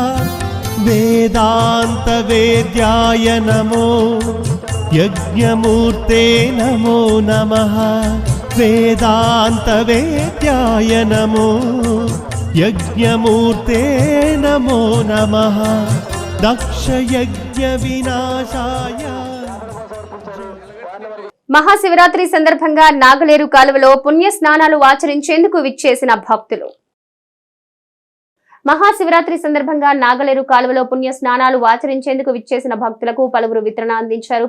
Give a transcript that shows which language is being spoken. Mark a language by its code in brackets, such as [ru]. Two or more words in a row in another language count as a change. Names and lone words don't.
[sa] वेदान्तवेद्याय नमो यज्ञमूर्ते नमो नमः वेदान्तवेद्याय नमो यज्ञमूर्ते नमो नमः दक्षयज्ञविनाशाय [te] మహాశివరాత్రి సందర్భంగా నాగలేరు కాలువలో పుణ్య స్నానాలు ఆచరించేందుకు విచ్చేసిన భక్తులు. మహాశివరాత్రి సందర్భంగా నాగలేరు కాలువలో పుణ్య స్నానాలు ఆచరించేందుకు విచ్చేసిన భక్తులకు పలువురు వితరణ అందించారు.